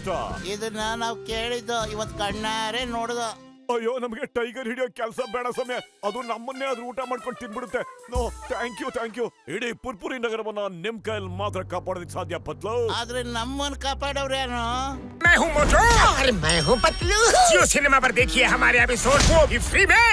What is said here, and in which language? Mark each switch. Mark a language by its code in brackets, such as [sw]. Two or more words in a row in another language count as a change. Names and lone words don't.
[kn] ಇದನ್ನ ನಾವು ಕೇಳಿದ್ದು, ಇವತ್ ಕಣ್ಣಾರೆ ನೋಡ್ದ. ಅಯ್ಯೋ, ನಮ್ಗೆ ಟೈಗರ್ ಹಿಡಿಯೋ ಕೆಲಸ ಬೇಡ ಸಮಯ, ಅದು ನಮ್ಮನ್ನೇ ಆದ್ರೂ ಊಟ ಮಾಡ್ಕೊಂಡು ತಿನ್ಬಿಡುತ್ತೆ. [en] no, thank you. [kn] ಇಡೀ ಪುರ್ಪುರಿ ನಗರವನ್ನ ನಿಮ್ ಕೈಯಲ್ಲಿ ಮಾತ್ರ ಕಾಪಾಡೋದಕ್ಕೆ ಸಾಧ್ಯ ಪತ್ಲು. ಆದ್ರೆ ನಮ್ಮನ್ನ ಕಾಪಾಡೋರೇನು? [hi] मैं हूँ मोटू और मैं हूँ पतलू। जियो सिनेमा पर देखिए हमारे एपिसोड वो भी फ्री में।